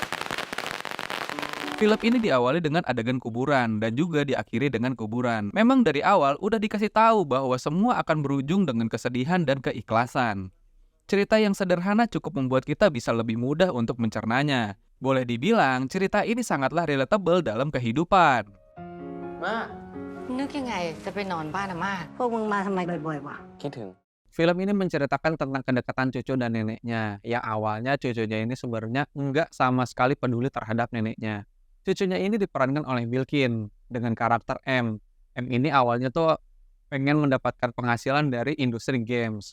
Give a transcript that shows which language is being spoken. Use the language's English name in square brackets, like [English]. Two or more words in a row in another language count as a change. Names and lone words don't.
[Indonesian] Film ini diawali dengan adegan kuburan dan juga diakhiri dengan kuburan. Memang dari awal udah dikasih tahu bahwa semua akan berujung dengan kesedihan dan keikhlasan. Cerita yang sederhana cukup membuat kita bisa lebih mudah untuk mencernanya. Boleh dibilang, cerita ini sangatlah relatable dalam kehidupan. [Thai] มา นึกยังไงจะไปนอนบ้านอาม่า พวกมึงมาทำไมบ่อยๆวะ คิดถึง [Indonesian] Film ini menceritakan tentang kedekatan cucu dan neneknya. Yang awalnya cucunya ini sebenarnya enggak sama sekali peduli terhadap neneknya. Cucunya ini diperankan oleh Bilkin dengan karakter M. M ini awalnya tuh pengen mendapatkan penghasilan dari industri games.